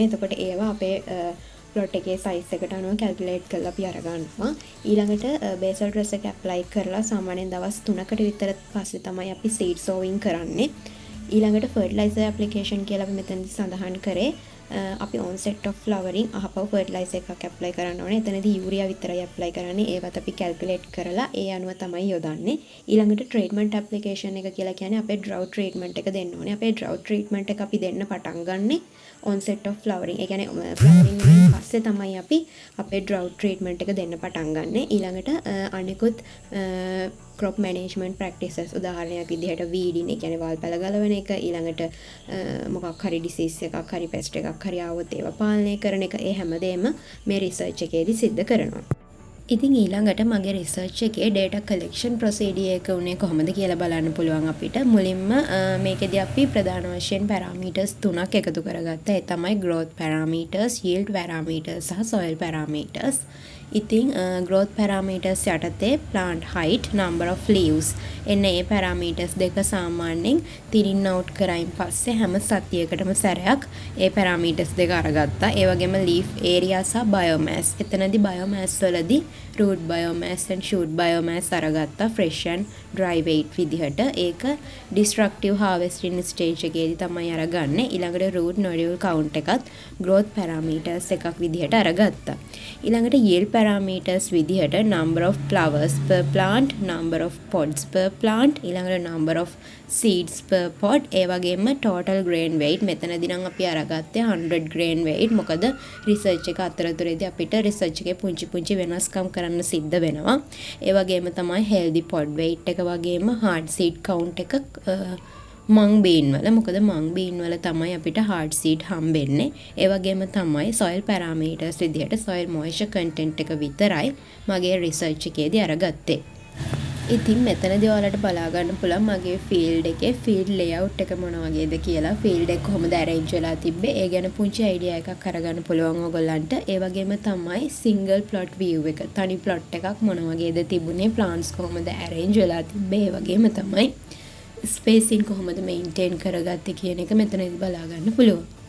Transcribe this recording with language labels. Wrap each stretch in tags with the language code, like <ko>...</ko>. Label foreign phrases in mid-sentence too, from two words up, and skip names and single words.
<si>එතකොට ඒවා අපේ ප්ලොට් එකේ සයිස් එකට අනුව කැල්කියුලේට් කරලා අපි අරගන්නවා. ඊළඟට</si> <en>basal dress</en> <si>එක ඇප්ලයි කරලා සාමාන්‍යයෙන් දවස් 3කට විතර පස්සේ තමයි අපි</si> <en>seed sowing</en> <si>කරන්නේ. ඊළඟට</si> <en>fertilizer application</en> <si>කියලා අපි මෙතනදී සඳහන් කරේ අපි</si> <en>onset of flowering</en> <si>අහපව ෆර්ටිලයිසර් එකක් ඇප්ලයි කරන්න ඕනේ. එතනදී යූරියා විතරයි ඇප්ලයි කරන්නේ. ඒවත් අපි කැල්කියුලේට් කරලා ඒ අනුව තමයි යොදන්නේ. ඊළඟට</si> <en>treatment application</en> <si>එක කියලා කියන්නේ අපේ</si> <en>drought treatment</en> <si>එක දෙන්න ඕනේ. අපේ</si> <en>drought treatment</en> <si>එක අපි දෙන්න පටන් ගන්නෙ</si> <en>onset of flowering.</en> <si>ඒ කියන්නේ flowering වලින් පස්සේ තමයි අපි අපේ</si> <en>drought treatment</en> <si>එක දෙන්න පටන් ගන්න. ඊළඟට අනිකුත්</si> <en>crop management practices</en> <si>උදාහරණයක් විදිහට weeding, ඒ කියන්නේ වල් පැල ගලවන එක, ඊළඟට මොකක් හරි disease එකක් හරි pest එකක් හරි ආවොත් ඒවා පාලනය කරන එක, ඒ හැමදේම මේ research එකේදී සිද්ධ කරනවා. ඉතින් ඊළඟට මගේ රිසර්ච් එකේ</si> <en>data collection procedure</en> <si>එක උනේ කොහොමද කියලා බලන්න පුළුවන් අපිට. මුලින්ම මේකෙදී අපි ප්‍රධාන වශයෙන් parameters 3ක් එකතු කරගත්තා. ඒ තමයි</si> <en>growth parameters, yield parameters සහ soil parameters.</en> <si>ඉතින්</si> <en>growth parameters</en> <si>යටතේ</si> <en>plant height, number of leaves</en> <si>එන්න ඒ parameters දෙක සාමාන්‍යයෙන් තිරින් out කරයින් පස්සේ හැම සතියකටම සැරයක් ඒ parameters දෙක අරගත්තා. ඒ වගේම</si> <en>leaf area සහ biomass. එතනදී biomass වලදී root biomass and shoot biomass අරගත්තා fresh and dry weight විදිහට.</en> <si>ඒක</si> <en>destructive harvesting stage</en> <si>එකේදී තමයි අරගන්නේ. ඊළඟට</si> <en>root nodule count</en> <si>එකත්</si> <en>growth parameters</en> <si>එකක් විදිහට අරගත්තා.</si> <en>ඊළඟට yield parameters විදිහට number of flowers per plant, number of pods per plant, ඊළඟට number of seeds per pod,</en> <si>ඒ වගේම</si> <en>total grain weight.</en> <si>මෙතනදී නම් අපි අරගත්තේ 100</si> <en>grain weight.</en> <si>මොකද රිසර්ච් එක අතරතුරේදී අපිට රිසර්ච් එකේ පුංචි වෙනස්කම් කරන්න සිද්ධ වෙනවා. ඒ වගේම තමයි</si> <en>healthy pod weight එක වගේම hard seed count එක mung bean වල.</en> <si>මොකද</si> <en>mung bean</en> <si>වල තමයි අපිට</si> <en>hard seed</en> <si>හම්බෙන්නේ. ඒ වගේම තමයි</si> <en>soil parameters</en> <si>විදිහට</si> <en>soil moisture content</en> <si>එක විතරයි මගේ රිසර්ච් එකේදී අරගත්තේ. ඉතින් මෙතනදී ඔයාලට බලා ගන්න පුළුවන් මගේ ෆීල්ඩ් එකේ</si> <en>field layout</en> <si>එක මොන වගේද කියලා. ෆීල්ඩ් එක කොහොමද arrange වෙලා තිබ්බේ ඒ ගැන පුංචි අයිඩියා එකක් අරගන්න පුළුවන් ඔයගොල්ලන්ට. ඒ වගේම තමයි</si> <en>single plot view</en> <si>එක, තනි plot එකක් මොන වගේද තිබුණේ, plants කොහොමද arrange වෙලා තිබ්බේ, ඒ වගේම තමයි ස්පේසින් කොහොමද මේන්ටේන් කරගත්තේ කියන එක මෙතනදී බලා ගන්න පුළුවන්.</si>